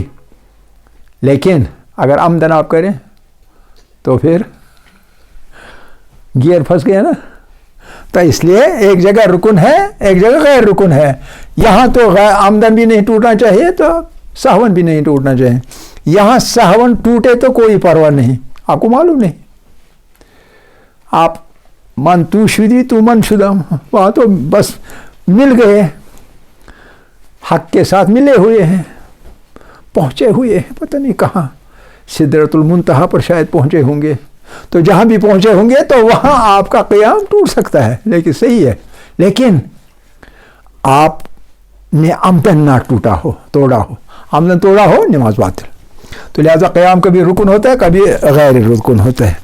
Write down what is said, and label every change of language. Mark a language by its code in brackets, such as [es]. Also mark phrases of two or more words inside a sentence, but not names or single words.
[ur] لیکن اگر عمدن آپ کریں تو پھر گیئر پھنس گیا نا، تو اس لیے ایک جگہ رکن ہے ایک جگہ غیر رکن ہے، یہاں تو عمدن بھی نہیں ٹوٹنا چاہیے تو سہون بھی نہیں ٹوٹنا چاہیے، یہاں سہون ٹوٹے تو کوئی پرواہ نہیں، آپ کو معلوم نہیں، آپ [fa] من تو شدی تو من شدم، [ur] وہاں تو بس مل گئے، حق کے ساتھ ملے ہوئے ہیں، پہنچے ہوئے ہیں، پتہ نہیں کہاں، سدرۃ المنتہا پر شاید پہنچے ہوں گے، تو جہاں بھی پہنچے ہوں گے تو وہاں آپ کا قیام ٹوٹ سکتا ہے، لیکن صحیح ہے، لیکن آپ نے عمدن نہ توڑا ہو، عمدن توڑا ہو نماز باطل، تو لہذا قیام کبھی رکن ہوتا ہے کبھی غیر رکن ہوتا ہے۔